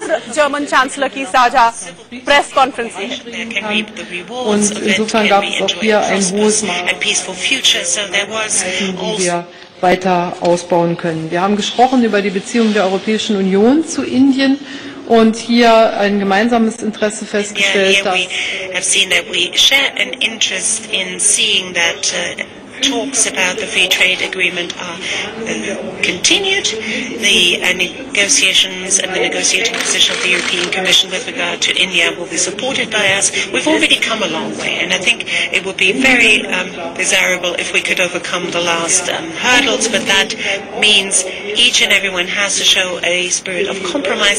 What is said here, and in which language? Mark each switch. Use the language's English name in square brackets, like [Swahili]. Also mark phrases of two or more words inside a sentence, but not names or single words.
[Hindi] और [English] German chancellor [Hindi] की साझा [English] press conference [Hindi] है। [German] Und insofern gab es auch hier ein hohes Maß, die wir weiter ausbauen können. Wir haben gesprochen über die Beziehungen der Europäischen Union zu Indien und hier ein gemeinsames Interesse festgestellt, [English] talks about the free trade agreement are continued. The negotiations and the negotiating position of the European Commission with regard to India will be supported by us. We've already come a long way, and I think it would be very desirable if we could overcome the last hurdles, but that means each and everyone has to show a spirit of compromise.